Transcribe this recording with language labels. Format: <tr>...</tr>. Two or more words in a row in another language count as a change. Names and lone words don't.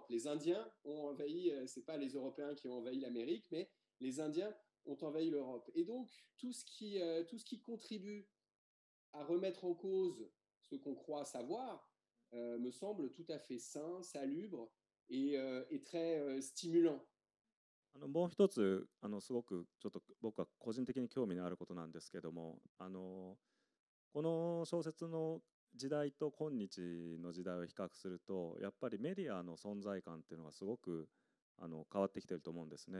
<fr>Les Indiens ont envahi, ce n'est pas les Européens qui ont envahi l'Amérique, mais les Indiens ont envahi l'Europe. Et donc, tout ce qui contribue à remettre en cause ce qu'on croit savoir me semble tout à fait sain, salubre et très stimulant.</fr> <ja>もう一つすごくちょっと僕は個人的に興味のあることなんですけども、この小説の時代と今日の時代を比較すると、やっぱりメディアの存在感っていうのがすごく変わってきてると思うんですね。</ja>